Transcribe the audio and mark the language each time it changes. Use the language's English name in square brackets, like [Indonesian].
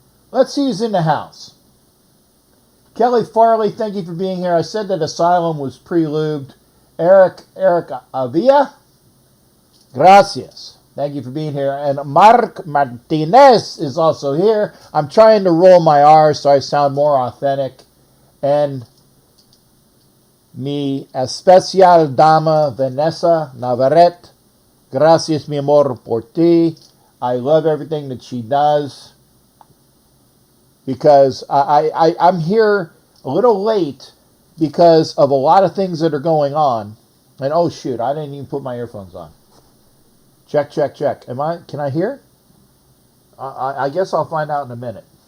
[English] Let's see who's in the house. Kelly Farley, thank you for being here. I said that Asylum was pre-lubed. Eric Avia, gracias. Thank you for being here. And Mark Martinez is also here. I'm trying to roll my R's so I sound more authentic. [Spanish] And mi especial dama Vanessa Navarrete, gracias mi amor por ti. [English] I love everything that she does. Because I'm here a little late because of a lot of things that are going on. And oh shoot, I didn't even put my earphones on. Check. Can I hear? I guess I'll find out in a minute.